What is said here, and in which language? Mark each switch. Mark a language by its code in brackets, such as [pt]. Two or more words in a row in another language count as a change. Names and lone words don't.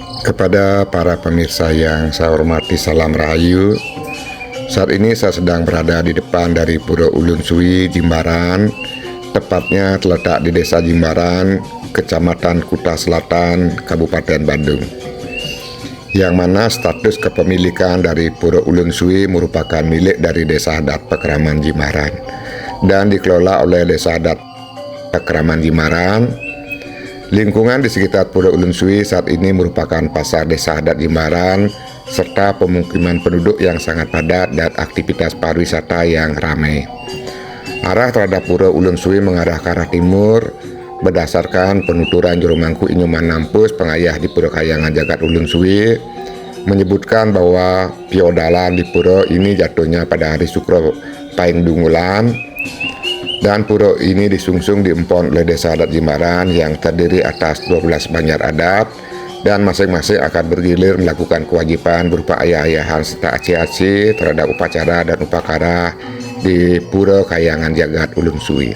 [id] Kepada para pemirsa yang saya hormati, salam rahayu. Saat ini saya sedang berada di depan dari Pura Ulun Suwi, Jimbaran. Tepatnya terletak di Desa Jimbaran, Kecamatan Kuta Selatan, Kabupaten Bandung. Yang mana status kepemilikan dari Pura Ulun Suwi merupakan milik dari Desa Adat Pekeraman Jimbaran dan dikelola oleh Desa Adat Pekeraman Jimbaran. Lingkungan di sekitar Pura Ulun Suwi saat ini merupakan pasar Desa Adat Jimbaran serta pemukiman penduduk yang sangat padat dan aktivitas pariwisata yang ramai. Arah terhadap Pura Ulun Suwi mengarah ke arah timur berdasarkan penuturan Juru Mangku Inyuman Nampus, pengayah di Pura Kayangan Jagat Ulun Suwi, menyebutkan bahwa piodalan di pura ini jatuhnya pada hari Sukro Paing Dungulan. Dan pura ini disungsung diempon oleh Desa Adat Jimbaran yang terdiri atas 12 banjar adat dan masing-masing akan bergilir melakukan kewajiban berupa ayah-ayahan serta aci-aci terhadap upacara dan upakara di Pura Kayangan Jagat Ulun Suwi.